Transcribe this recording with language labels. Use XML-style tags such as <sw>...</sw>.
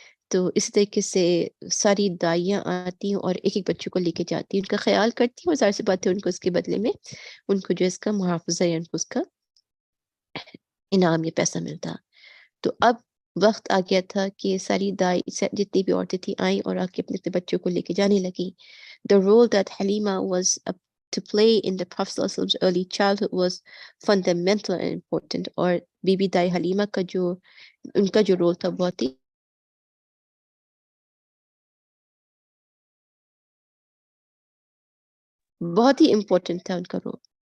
<hi>तो इस तरीके से सारी दाइयाँ आती हैं और एक-एक बच्चे को लेके जाती हैं, उनका ख्याल करती हैं और ज़ाहिर सी बात है उनको उसके बदले में उनको जो है इसका मुआवज़ा या उनको उसका इनाम या पैसा मिलता। तो अब वक्त आ गया था कि सारी जितनी भी औरतें थी आई और आके अपने अपने बच्चों को लेके जाने लगी।</hi> <en>The role that Halima was to play in the Prophet ﷺ's early childhood was fundamental and important।</en> <hi>और बीबी दाई हलीमा का जो उनका जो रोल था बहुत ही इम्पोर्टेंट था उनका रोल।</hi>